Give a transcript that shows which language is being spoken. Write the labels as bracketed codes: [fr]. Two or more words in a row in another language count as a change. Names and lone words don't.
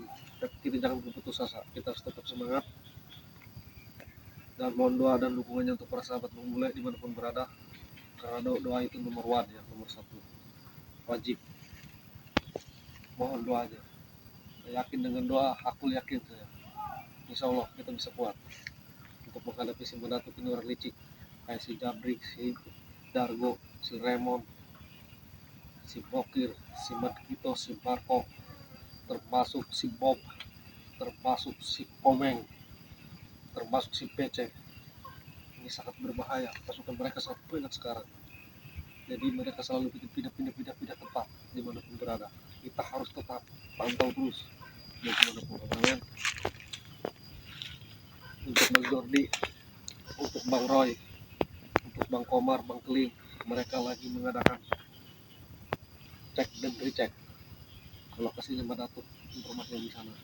[id] Tapi kita jangan berputus asa, kita harus tetap semangat. Dan mohon doa dan dukungannya untuk para sahabat Bang Bule dimanapun berada, karena doa itu nomor 1 ya, nomor 1 wajib. Mohon doanya. Saya yakin dengan doa, aku yakin saya, [ar] إن شاء الله [id] kita bisa kuat untuk menghadapi si Madatu ini orang licik kayak si Jabrik, si Dargo, si Raymond, si Bokir, si Madkito, si Marco, termasuk si Bob, termasuk si Komeng, termasuk si PC. Ini sangat berbahaya, pasukan mereka sangat banyak sekarang. Jadi mereka selalu pindah tempat dimanapun berada. Kita harus tetap pantau terus dimanapun berada. Untuk Bang Jordi, untuk Bang Roy, untuk Bang Komar, Bang Keling, mereka lagi mengadakan cek dan recheck ke lokasinya Madatu, informasi di sana.